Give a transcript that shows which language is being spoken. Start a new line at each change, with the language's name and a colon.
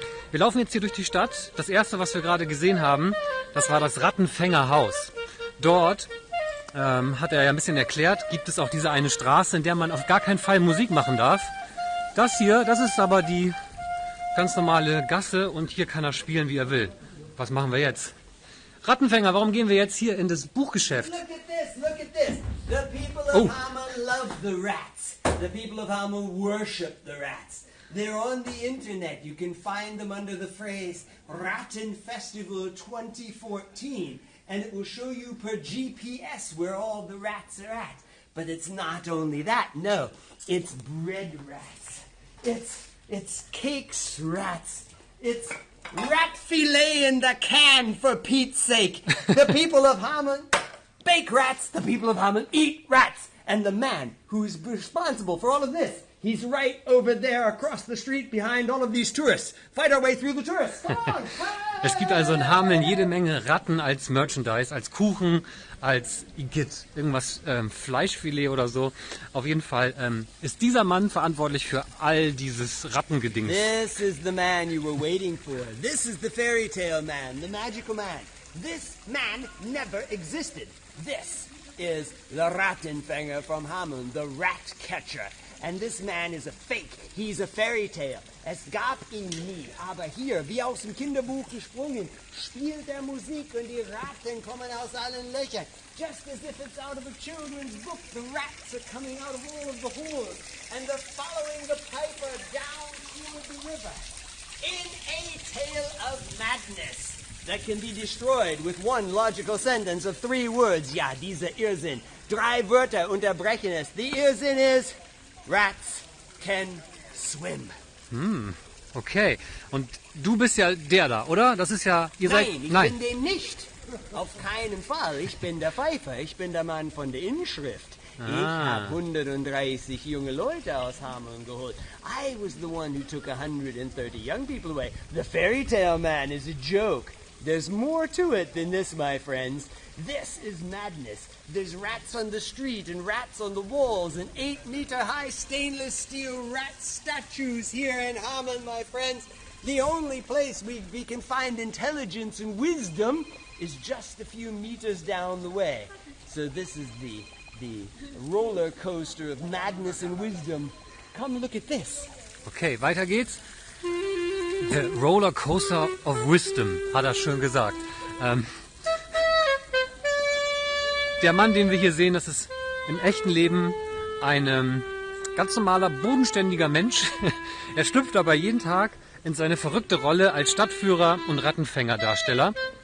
German: Wir laufen jetzt hier durch die Stadt. Das erste, was wir gerade gesehen haben, das war das Rattenfängerhaus. Dort hat er ja ein bisschen erklärt, gibt es auch diese eine Straße, in der man auf gar keinen Fall Musik machen darf. Das hier, das ist aber die ganz normale Gasse und hier kann er spielen, wie er will. Was machen wir jetzt? Rattenfänger, warum gehen wir jetzt hier in das Buchgeschäft?
English: Look at this, look at this. The people of Hameln love the rats. The people of Hameln worship the rats. They're on the internet. You can find them under the phrase Rattenfestival 2014. And it will show you per GPS where all the rats are at. But it's not only that, no. It's bread rats. It's cakes rats. It's rat filet in the can, for Pete's sake. The people of Hameln bake rats. The people of Hameln eat rats. And the man who's responsible for all of this, he's right over there across the street behind all of these tourists. Fight our way through the tourists. Come on.
German: Es gibt also in Hameln jede Menge Ratten als Merchandise, als Kuchen, als Igitt, irgendwas Fleischfilet oder so. Auf jeden Fall ist dieser Mann verantwortlich für all dieses Rattengedings.
English: This is the man you were waiting for. This is the fairy tale man, the magical man. This man never existed. This is the Rattenfänger from Hameln, the rat catcher. And this man is a fake. He's a fairy tale.
German: Es gab ihn nie. Aber hier, wie aus dem Kinderbuch gesprungen, spielt er Musik und die Ratten kommen aus allen Löchern.
English: Just as if it's out of a children's book, the rats are coming out of all of the holes. And they're following the piper down through the river. In a tale of madness that can be destroyed with one logical sentence of 3 words.
German: Ja, dieser Irrsinn. 3 Wörter unterbrechen es.
English: The Irrsinn is... Rats can swim. Okay.
German: Und du bist ja der da, oder? Das ist ja... Nein, ich bin dem nicht. Auf keinen Fall. Ich bin der Pfeifer. Ich bin der Mann von der Inschrift. Ich habe 130 junge Leute aus Hameln geholt.
English: I was the one who took 130 young people away. The fairy tale man is a joke. There's more to it than this, my friends. This is madness. There's rats on the street and rats on the walls and 8-meter-high stainless steel rat statues here in Hameln, my friends. The only place we can find intelligence and wisdom is just a few meters down the way. So this is the roller coaster of madness and wisdom. Come look at this.
German: Okay, weiter geht's.
English: The Roller Coaster of Wisdom,
German: hat er schön gesagt. Der Mann, den wir hier sehen, das ist im echten Leben ein ganz normaler, bodenständiger Mensch. Er schlüpft aber jeden Tag in seine verrückte Rolle als Stadtführer und Rattenfängerdarsteller.